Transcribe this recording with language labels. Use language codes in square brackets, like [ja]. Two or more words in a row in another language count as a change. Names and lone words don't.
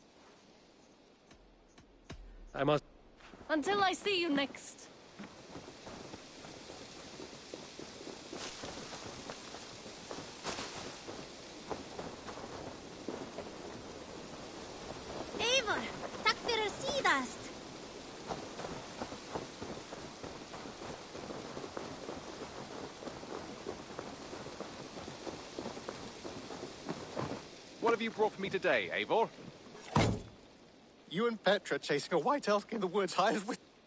[en] I must... Until I see you next. Eivor, [is] takk fyrir síðast. [en] What have you brought for me today, Eivor? You and Petra chasing a white elk in the woods hired with...